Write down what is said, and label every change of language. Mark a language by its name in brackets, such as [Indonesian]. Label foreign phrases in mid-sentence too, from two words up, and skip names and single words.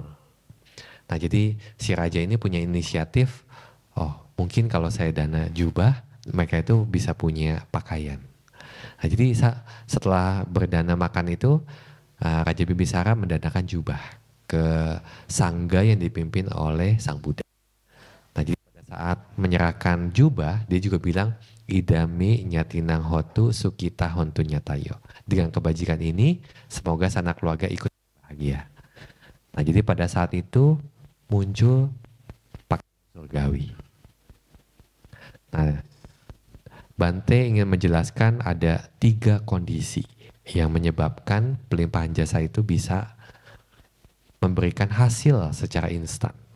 [Indonesian] Nah, jadi si raja ini punya inisiatif, oh mungkin kalau saya dana jubah, mereka itu bisa punya pakaian. Nah, jadi setelah berdana makan itu, Raja Bimbisara mendanakan jubah ke sangga yang dipimpin oleh Sang Buddha. Nah, jadi pada saat menyerahkan jubah, dia juga bilang, [Pali] idame nyatinang hotu sukita hontu nyatayo. [Indonesian] Dengan kebajikan ini, semoga sanak keluarga ikut bahagia. Nah, jadi pada saat itu muncul pakaian surgawi. Nah, Bante ingin menjelaskan ada 3 kondisi yang menyebabkan pelimpahan jasa itu bisa memberikan hasil secara instan.